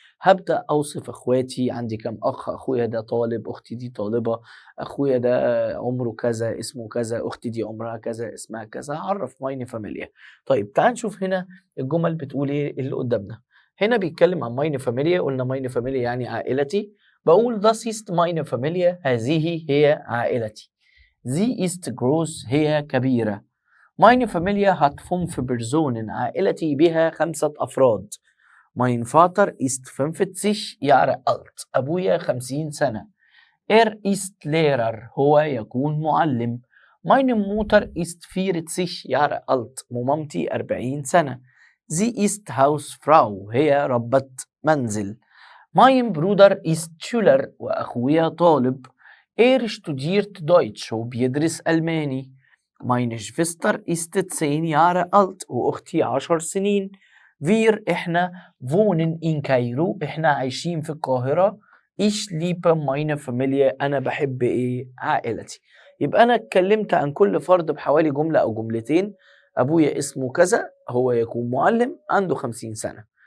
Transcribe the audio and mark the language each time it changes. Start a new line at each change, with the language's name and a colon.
Arabic: هبدأ أوصف إخواتي، عندي كام أخ، أخويا ده طالب، أختي دي طالبة، أخويا ده عمره كذا، اسمه كذا، أختي دي عمرها كذا، اسمها كذا، هعرف مايني فاميليا. طيب تعال نشوف هنا الجمل بتقول إيه اللي قدامنا. هنا بيتكلم عن مايني فاميليا، قلنا مايني فاميليا يعني عائلتي، بقول
German: das ist meine Familie،
Arabic: هذه هي عائلتي.
German: Sie ist groß،
Arabic: هي كبيرة.
German: Meine Familie hat 5 Personen،
Arabic: عائلتي بها 5 أفراد.
German: Mein Vater ist 50 Jahre alt،
Arabic: أبويا 50 سنة.
German: ist Lehrer،
Arabic: هو يكون معلم.
German: Meine Mutter ist 40 Jahre alt،
Arabic: ومامتي 40 سنة.
German: Sie ist Hausfrau،
Arabic: هي ربة منزل.
German: Mein Bruder ist Schüler،
Arabic: وأخويا طالب.
German: studiert Deutsch،
Arabic: هو بيدرس ألماني.
German: Meine Schwester ist 10 Jahre alt،
Arabic: وأختي 10 سنين. إحنا
German: wohnen in Kairo،
Arabic: إحنا عايشين في القاهرة.
German: Ich liebe meine Familie،
Arabic: أنا بحب إيه؟ عائلتي. يبقى أنا اتكلمت عن كل فرد بحوالي جملة أو جملتين. أبويا اسمه كذا، هو يكون معلم، عنده 50 سنة.